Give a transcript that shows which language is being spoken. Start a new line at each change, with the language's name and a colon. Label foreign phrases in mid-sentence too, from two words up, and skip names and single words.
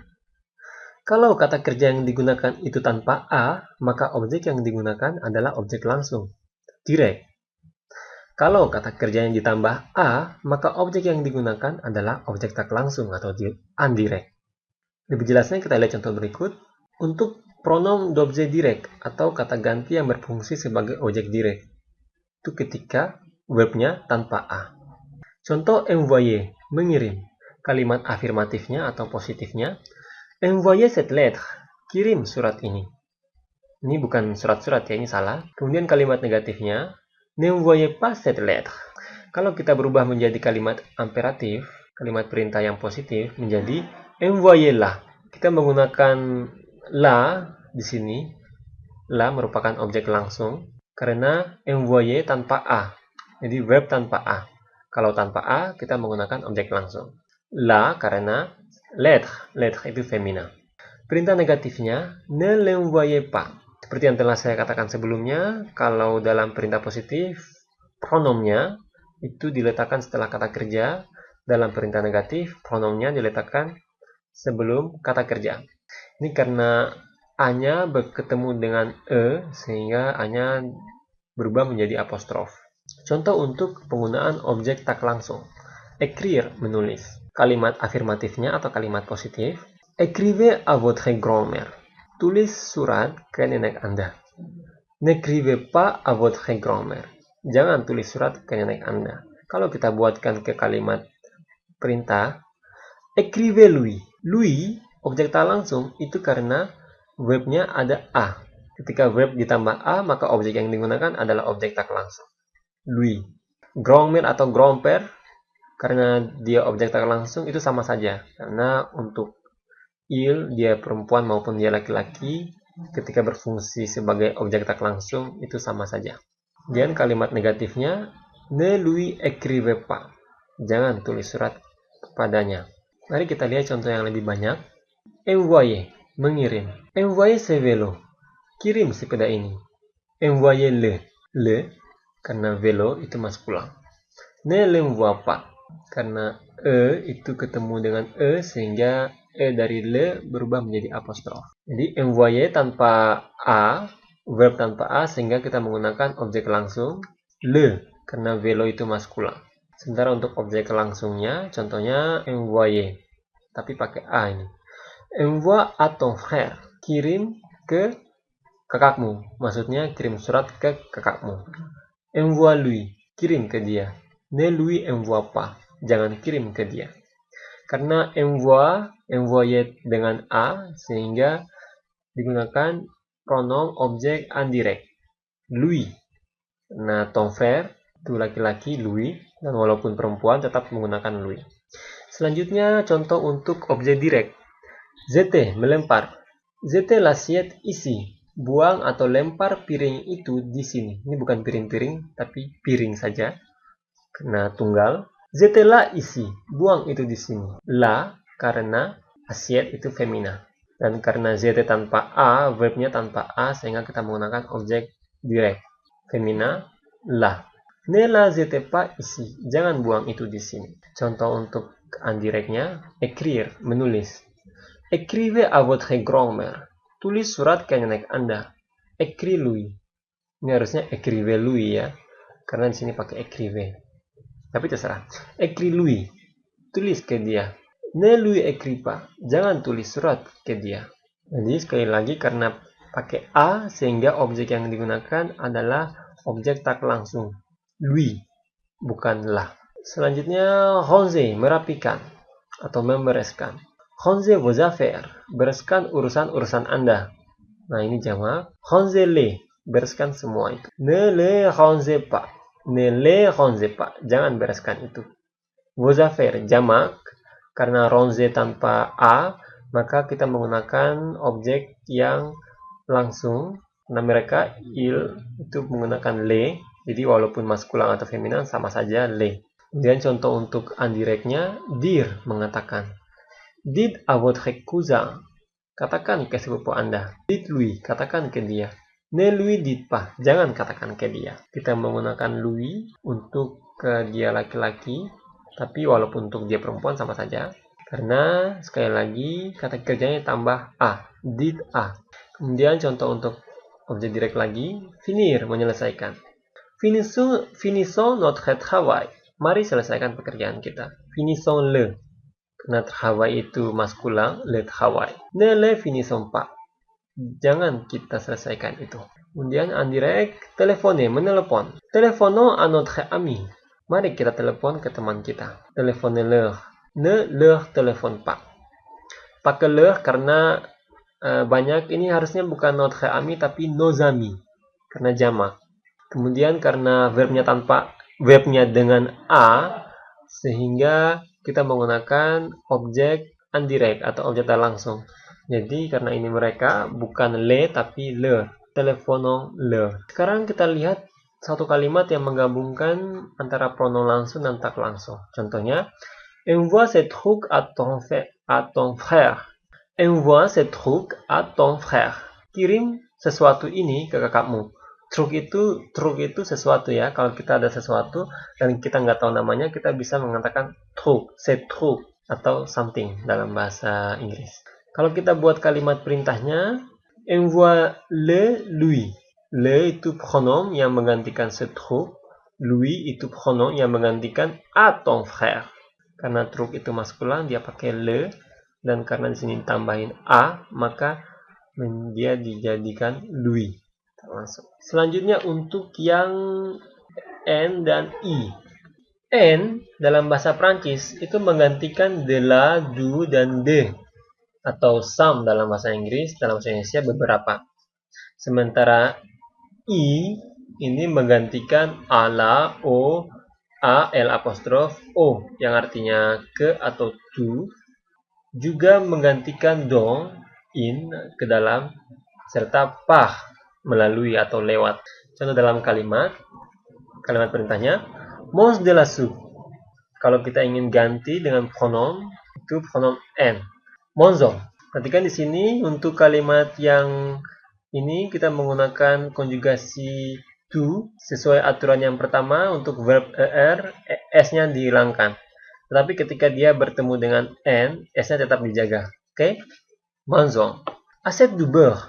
Indonesian: Kalau kata kerja yang digunakan itu tanpa A, maka objek yang digunakan adalah objek langsung, direct. Kalau kata kerja yang ditambah A, maka objek yang digunakan adalah objek tak langsung atau indirect. Lebih jelasnya kita lihat contoh berikut. Untuk
French: pronom d'objet direct
Indonesian: atau kata ganti yang berfungsi sebagai objek direct, itu ketika verbnya tanpa A. Contoh envoyer, mengirim. Kalimat afirmatifnya atau positifnya,
French: envoyer cette lettre,
Indonesian: kirim surat ini. Ini bukan surat-surat ya, ini salah. Kemudian kalimat negatifnya,
French: n'envoyez pas cette lettre.
Indonesian: Kalau kita berubah menjadi kalimat imperatif, kalimat perintah yang positif, menjadi envoyez-la. Kita menggunakan la di sini. La merupakan objek langsung karena envoyer tanpa A. Jadi verb tanpa A. Kalau tanpa A, kita menggunakan objek langsung. La karena lettre itu femina. Perintah negatifnya,
French: ne l'envoyez pas.
Indonesian: Seperti yang telah saya katakan sebelumnya, kalau dalam perintah positif, pronomnya itu diletakkan setelah kata kerja. Dalam perintah negatif, pronomnya diletakkan sebelum kata kerja. Ini karena A-nya bertemu dengan E, sehingga A-nya berubah menjadi apostrof. Contoh untuk penggunaan objek tak langsung. Écrire, menulis. Kalimat afirmatifnya atau kalimat positif.
French: Écrivez à votre grand-mère.
Indonesian: Tulis surat ke nenek Anda.
French: N'écrivez pas à votre grand-mère.
Indonesian: Jangan tulis surat ke nenek Anda. Kalau kita buatkan ke kalimat perintah,
French: écrivez-lui.
Indonesian: Lui, objek tak langsung, itu karena verbnya ada A. Ketika verb ditambah A, maka objek yang digunakan adalah objek tak langsung.
French: Lui. Grand-mère atau grand-père,
Indonesian: karena dia objek tak langsung, itu sama saja. Karena untuk il, dia perempuan maupun dia laki-laki, ketika berfungsi sebagai objek tak langsung, itu sama saja. Dan kalimat negatifnya,
French: ne lui écrivez pas.
Indonesian: Jangan tulis surat kepadanya. Mari kita lihat contoh yang lebih banyak.
French: Envoyer, mengirim. Envoyer ce vélo,
Indonesian: kirim sepeda ini.
French: Envoyer le,
Indonesian: karena vélo itu maskulan.
French: Ne l'envoie pas,
Indonesian: karena E itu ketemu dengan E, sehingga E dari le berubah menjadi apostrof. Jadi envoyer tanpa A, verb tanpa A, sehingga kita menggunakan objek langsung le, karena vélo itu maskulan. Sementara untuk objek langsungnya, contohnya envoyer, tapi pakai A ini.
French: Envoie à ton frère,
Indonesian: kirim ke kakakmu. Maksudnya kirim surat ke kakakmu.
French: Envoie lui,
Indonesian: kirim ke dia.
French: Ne lui envoie pas,
Indonesian: jangan kirim ke dia. Karena envoyer dengan A, sehingga digunakan pronom objek indirect. Lui. Nah,
French: ton frère
Indonesian: itu laki-laki, lui, dan walaupun perempuan tetap menggunakan lui. Selanjutnya contoh untuk objek direct.
French: Jeter, melempar. Jeter l'assiette ici.
Indonesian: Buang atau lempar piring itu di sini. Ini bukan piring-piring, tapi piring saja. Karena tunggal.
French: Jeter là ici.
Indonesian: Buang itu di sini. La karena assiette itu femina. Dan karena jeter tanpa A, verbnya tanpa A, sehingga kita menggunakan objek direct.
French: Femina, la. Ne la jetez pas ici.
Indonesian: Jangan buang itu di sini. Contoh untuk indirectnya, écrire, menulis.
French: Écrivez à votre grand-mère.
Indonesian: Tulis surat ke nenek Anda.
French: Écris lui.
Indonesian: Ini harusnya
French: écrivez lui
Indonesian: ya. Karena di sini pakai écrivez. Tapi terserah.
French: Écris lui.
Indonesian: Tulis ke dia.
French: Ne lui écris pas.
Indonesian: Jangan tulis surat ke dia. Jadi sekali lagi karena pakai A, sehingga objek yang digunakan adalah objek tak langsung. Lui, bukan la. Selanjutnya, ranger, merapikan atau membereskan.
French: Ranger vos affaires,
Indonesian: bereskan urusan-urusan Anda. Nah, ini jamak.
French: Rangez-les,
Indonesian: bereskan semua itu.
French: Ne les rangez pas. Ne les rangez pas.
Indonesian: Jangan bereskan itu.
French: Vos affaires,
Indonesian: jamak. Karena ranger tanpa A, maka kita menggunakan objek yang langsung. Nah, mereka, il, itu menggunakan les. Jadi walaupun maskulan atau feminin sama saja le. Kemudian contoh untuk indirectnya, dire, mengatakan.
French: Dites à votre cousin,
Indonesian: katakan ke sepupu Anda.
French: Dites lui,
Indonesian: katakan ke dia.
French: Ne lui dites pas,
Indonesian: jangan katakan ke dia. Kita menggunakan lui untuk ke dia laki-laki, tapi walaupun untuk dia perempuan sama saja. Karena sekali lagi kata kerjanya tambah a, did a. Kemudian contoh untuk objek direct lagi, finir, menyelesaikan.
French: Finissons notre travail.
Indonesian: Mari selesaikan pekerjaan kita.
French: Finissons-le.
Indonesian: Karena travail itu maskulin,
French: le travail. Ne le finissons pas.
Indonesian: Jangan kita selesaikan itu. Kemudian indirect, téléphoner, menelepon.
French: Téléphonons à notre ami.
Indonesian: Mari kita telepon ke teman kita.
French: Téléphonez-leur. Ne leur téléphone pas.
Indonesian: Pakai leur karena banyak, ini harusnya bukan
French: notre ami
Indonesian: tapi
French: nos amis.
Indonesian: Karena jamak. Kemudian karena verbnya dengan a, sehingga kita menggunakan objek indirect atau objek tak langsung. Jadi karena ini mereka bukan le tapi leur.
French: Téléphonons-leur.
Indonesian: Sekarang kita lihat satu kalimat yang menggabungkan antara pronom langsung dan tak langsung. Contohnya,
French: envoie ce truc à ton frère. Envoie ce truc à ton frère.
Indonesian: Kirim sesuatu ini ke kakakmu. Truk itu sesuatu ya. Kalau kita ada sesuatu dan kita nggak tahu namanya, kita bisa mengatakan truc,
French: c'est truc
Indonesian: atau something dalam bahasa Inggris. Kalau kita buat kalimat perintahnya,
French: envoie-le lui.
Indonesian: Le itu pronom yang menggantikan ce truc. Lui itu pronom yang menggantikan
French: à ton frère.
Indonesian: Karena truk itu maskulin, dia pakai le. Dan karena di sini tambahin a, maka dia dijadikan lui. Selanjutnya untuk yang n dan i. N dalam bahasa Prancis itu menggantikan
French: de la,
Indonesian: du, dan de. Atau some dalam bahasa Inggris, dalam bahasa Indonesia beberapa. Sementara i ini menggantikan a, la, o, a, l apostrof, o yang artinya ke atau to. Juga menggantikan dong, in, ke dalam, serta par, melalui atau lewat. Contoh dalam kalimat perintahnya,
French: mange de la soupe.
Indonesian: Kalau kita ingin ganti dengan pronom, itu pronom n. Mangeons. Perhatikan di sini untuk kalimat yang ini kita menggunakan konjugasi to sesuai aturan yang pertama. Untuk verb er, s-nya dihilangkan. Tetapi ketika dia bertemu dengan n, s-nya tetap dijaga. Oke?
French: Mangeons. Achète du beurre.